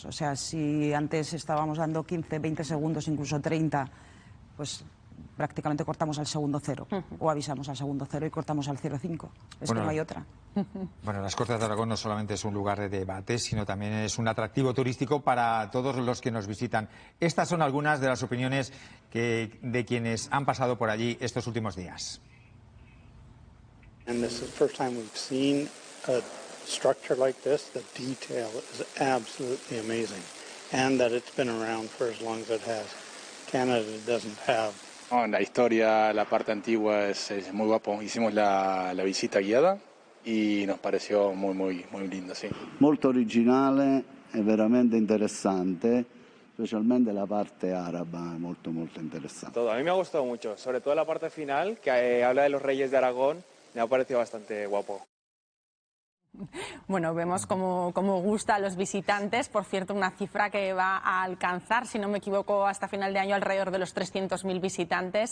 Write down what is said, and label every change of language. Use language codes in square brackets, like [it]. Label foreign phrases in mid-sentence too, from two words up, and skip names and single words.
[es] O sea, si antes estábamos dando 15, 20 segundos, incluso 30, pues prácticamente cortamos al segundo cero, o avisamos al segundo cero y cortamos al 0,5. Es que no hay otra. Bueno, las Cortes de Aragón no solamente es un lugar de debate, sino también es un atractivo turístico para todos los que nos visitan. Estas son algunas de las opiniones de quienes han pasado por allí estos últimos días. [en] And this is the first time we've seen a structure like this. The detail is absolutely amazing, and that it's been around for as long as it has. Canada doesn't have. [es] No, la historia, la parte antigua es muy guapo. Hicimos la visita guiada y nos pareció muy lindo, sí. [it] Molto originale e veramente interessante, specialmente la parte araba, molto interessante. [es] Todo, a mí me ha gustado mucho, sobre todo la parte final, que habla de los reyes de Aragón, me ha parecido bastante guapo. Bueno, vemos cómo gusta a los visitantes. Por cierto, una cifra que va a alcanzar, si no me equivoco, hasta final de año alrededor de los 300.000 visitantes.